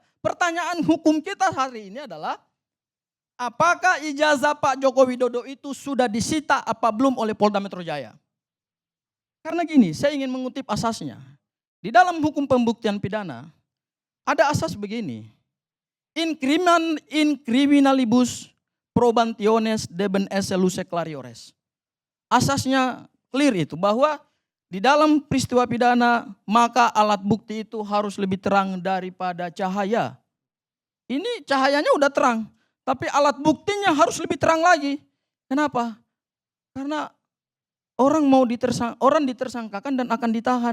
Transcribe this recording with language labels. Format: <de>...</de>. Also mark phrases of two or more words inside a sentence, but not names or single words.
<id>Pertanyaan hukum kita hari ini adalah, apakah ijazah Pak Joko Widodo itu sudah disita apa belum oleh Polda Metro Jaya? Karena gini, saya ingin mengutip asasnya. Di dalam hukum pembuktian pidana, ada asas begini.</id> <la>In criminalibus probantiones deben esse luce clariores.</la> <id>Asasnya clear itu, bahwa di dalam peristiwa pidana, maka alat bukti itu harus lebih terang daripada cahaya. Ini cahayanya udah terang. Tapi alat buktinya harus lebih terang lagi. Kenapa? Karena orang ditersangkakan dan akan ditahan.</id>